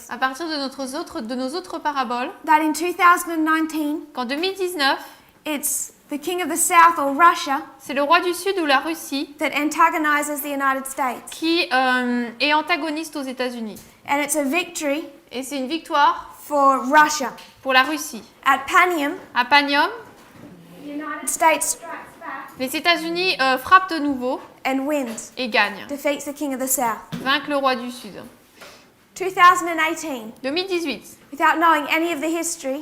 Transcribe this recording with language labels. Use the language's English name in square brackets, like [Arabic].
[French] à partir de nos autres paraboles, [English] that in 2019, [French] qu'en 2019, [English] it's the king of the South or Russia [French] c'est le roi du Sud ou la Russie [English] that antagonizes the United States. [French] qui est antagoniste aux États-Unis. [English] And it's a victory [French] Et c'est une victoire [English] for Russia. [French] pour la Russie. [English] At Panium, [French] À Panium, [English] the United States strikes back [French] les États-Unis frappent de nouveau [English] and wins, [French] et gagnent, [English] defeats the king of the South. [French] vainquent le roi du Sud. [English] 2018, [French] 2018, [English] without knowing any of the history,